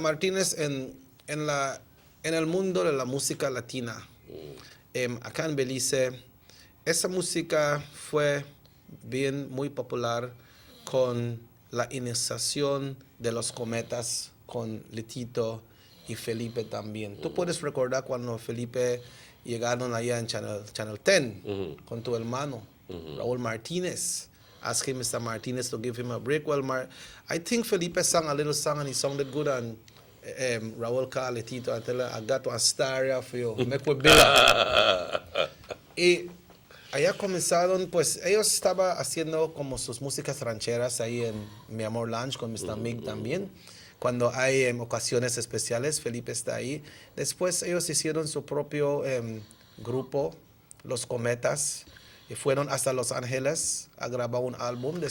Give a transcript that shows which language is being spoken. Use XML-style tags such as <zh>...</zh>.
<es>Martínez, en el mundo de la música latina, acá en Belice, esa música fue muy popular con la iniciación de los Cometas, con Litito y Felipe también. Tú puedes recordar cuando Felipe llegaron allá en Channel 10 con tu hermano, Raúl Martínez.</es> <en>Ask him, Mr. Martinez, to give him a break. Well, I think Felipe sang a little song and he sounded good, and Raúl called Litito and tell her, I got one star here for you. Make with Billa.</en> <es>Y allá comenzaron, pues ellos estaban haciendo como sus músicas rancheras ahí en Mi Amor Lounge con Mr. Mig también. Cuando hay ocasiones especiales, Felipe está ahí. Después ellos hicieron su propio grupo, Los Cometas, y fueron hasta Los Ángeles a grabar un álbum.</es>